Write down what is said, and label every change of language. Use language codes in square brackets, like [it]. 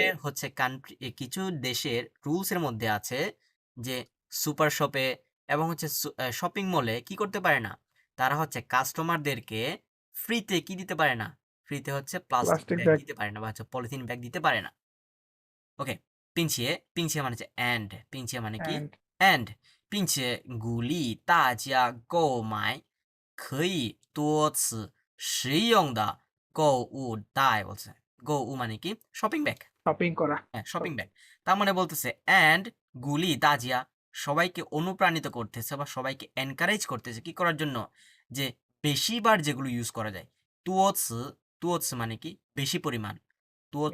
[bn] দেশে হচ্ছে কান্ট্রি, কিছু দেশের রুলসের মধ্যে আছে যে সুপার শপে এবং হচ্ছে শপিং মলে কি করতে পারে না, তারা হচ্ছে কাস্টমারদেরকে ফ্রিতে কি দিতে পারে না, ফ্রিতে হচ্ছে প্লাস্টিক প্লাস্টিক ব্যাগ ব্যাগ দিতে পারে না বা হচ্ছে পলিথিন ব্যাগ দিতে পারে না। ওকে, [zh] 并且并且 [bn] মানে হচ্ছে and, 并且মানে কি [en] and [zh] and, 并且鼓励大家购买可以多次使用的购物袋 [bn] বলছে। 购物মানে কি শপিং ব্যাগ, শপিং করা হ্যাঁ শপিং ব্যাগ। তার মানে বলতেছে and গুলি দাজিয়া, সবাইকে অনুপ্রাণিত করতেছে বা সবাইকে এনকারেজ করতেছে কি করার জন্য, যে বেশিবার যেগুলো ইউজ করা যায়। তুয়োৎস, তুয়োৎস মানে কি বেশি পরিমাণ, তুয়োৎস